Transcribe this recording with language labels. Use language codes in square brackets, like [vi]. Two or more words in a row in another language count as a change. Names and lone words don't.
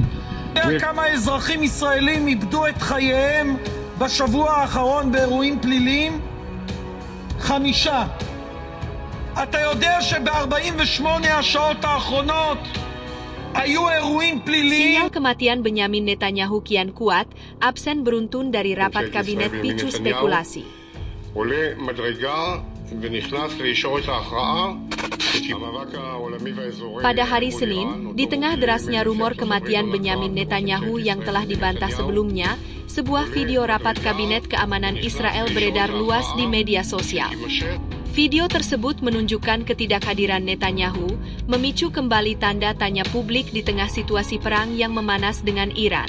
[he] כמה אזרחים ישראלים איבדו את חייהם בשבוע האחרון באירועים פליליים? 5. אתה יודע שב-48 השעות האחרונות היו אירועים פליליים? [id] Sinyal kematian Benyamin Netanyahu kian kuat, absen beruntun dari rapat kabinet picu spekulasi. [he] עולה מדרגה ונכנס לישורת ההכרעה. [id] Pada hari Senin, di tengah derasnya rumor kematian Benyamin Netanyahu yang telah dibantah sebelumnya, sebuah video rapat Kabinet Keamanan Israel beredar luas di media sosial. Video tersebut menunjukkan ketidakhadiran Netanyahu, memicu kembali tanda tanya publik di tengah situasi perang yang memanas dengan Iran.